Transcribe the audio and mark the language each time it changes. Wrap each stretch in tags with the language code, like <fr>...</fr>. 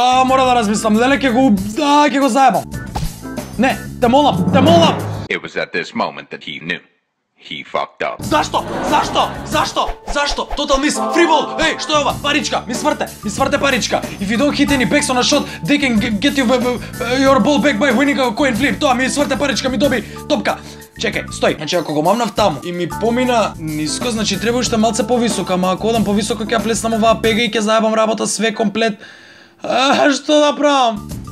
<mk>Мора да размислам, леле ќе го заебам. Не, те молам.</mk> <en>It was at this moment that he knew. He fucked up.</en> <mk>Зашто?</mk> <en>Total miss, фрибол.</en> <mk>Што е ова? Паричка, ми сврте паричка.</mk> <en>If you don't hit any backs on a shot, they can get you your ball back by winning a coin flip.</en> <mk>Тоа ми сврте паричка, ми доби топка. Чекај, стој. Значи ако го мамнав таму и ми помина ниско, значи треба уште малце повисоко, ама ако одам повисоко ќе ја плеснам оваа пега и ќе заебам работа све комплет. Што да правам?</mk>